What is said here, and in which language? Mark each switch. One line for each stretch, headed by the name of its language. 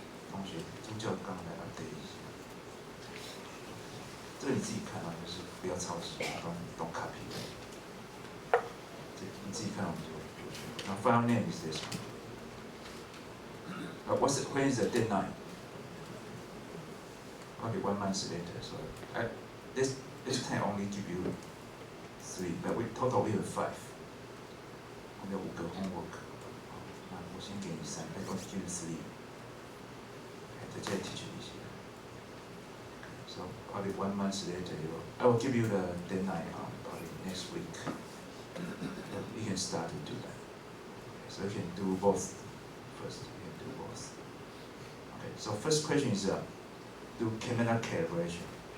Chinese: 同学，助教刚来 update 一下。这个你自己看啊，就是不要抄袭 ，
English: don't copy。
Chinese: 你自己看我们就。
English: Now file name is this one. When is the deadline? Probably 1 month later. So this time only give you 3, but total we have 5.
Chinese: 我们有5个 homework， 那我先给你3，再给你3，再
English: teach you
Chinese: 一些。
English: So probably 1 month later, I will give you the deadline probably next week. You can start to do that. So you can do both first. You can do both. Okay. So first question is do camera calibration.